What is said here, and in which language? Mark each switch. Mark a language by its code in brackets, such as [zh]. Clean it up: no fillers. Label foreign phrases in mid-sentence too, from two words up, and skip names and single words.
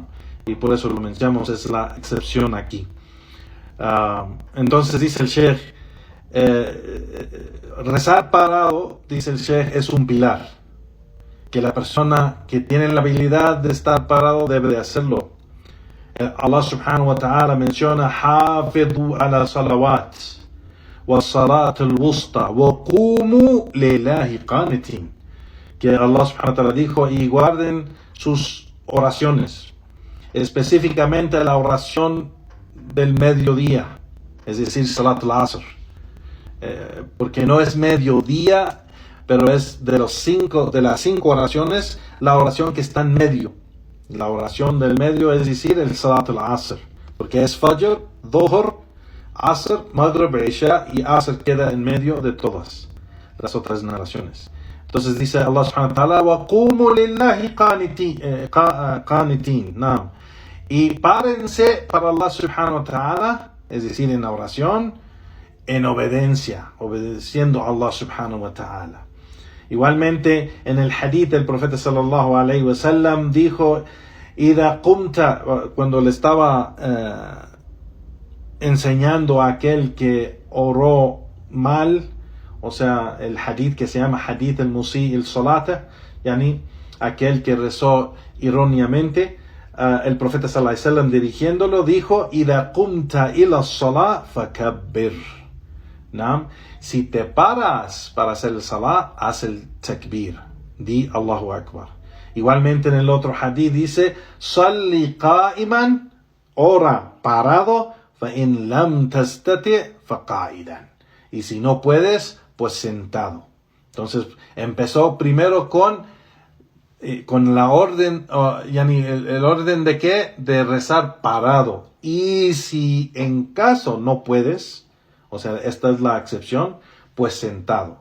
[es] Y por eso lo mencionamos, es la excepción aquí. Entonces dice el Sheikh, rezar parado, dice el Sheikh, es un pilar, que la persona que tiene la habilidad de estar parado debe de hacerlo. [ar] الله سبحانه وتعالى حافظوا على الصلوات والصلاة الوسطى وقوموا لله قانتين, [es] que [ar] الله سبحانه وتعالى [es] dijo: y guarden sus oraciones, específicamente la oración del mediodía, es decir, [ar] صلاة العصر, [es] porque no es mediodía, pero es de las 5 oraciones, la oración que está en medio. La oración del medio, es decir, el [ar] صلاة العصر, [es] porque es [ar] فجر ظهر عصر مغرب عشاء, [es] y asr queda en medio de todas las otras narraciones. Entonces dice [ar] الله سبحانه وتعالى وقوموا لله قانتين, [es] no. Y párense para [ar] الله سبحانه وتعالى, [es] es decir, en la oración, en obedeciendo a [ar] الله سبحانه وتعالى. [es] Igualmente, en el hadith del profeta [ar] صلى الله عليه وسلم [es] dijo: [ar] إذا قمت, [es] cuando le estaba enseñando a aquel que oró mal, o sea, el hadith que se llama [ar] حديث المسيء الصلاة, [es] yani aquel que rezó erróneamente, el profeta [ar] صلى الله عليه وسلم [es] dirigiéndolo dijo: [ar] إذا قمت إلى الصلاة فكبر. [es] ¿No? Si te paras para hacer el salah, haz el takbir, di [ar] الله أكبر. [es] Igualmente en el otro hadith dice: [ar] صل قائما, [es] ora parado, [ar] فإن لم تستطع فقاعدا. [es] Y si no puedes, pues sentado. Entonces empezó primero con la orden, el orden de ¿qué? De rezar parado. Y si en caso no puedes, o sea, esta es la excepción, pues sentado.